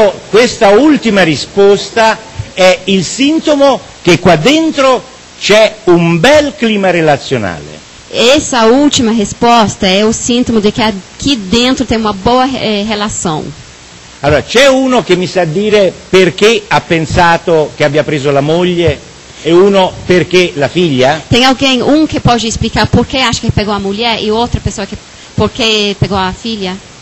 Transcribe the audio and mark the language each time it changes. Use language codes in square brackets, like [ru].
[it] Questa ultima risposta è il sintomo che qua dentro c'è un bel clima relazionale. [pt] Essa última resposta é o síntoma de que aqui dentro tem uma boa relação. [it] Allora, c'è uno che mi sa dire perché ha pensato che abbia preso la moglie e uno perché la figlia? [pt] Tem alguém, que pode explicar por que acha que pegou a mulher e outra pessoa que por que pegou a filha?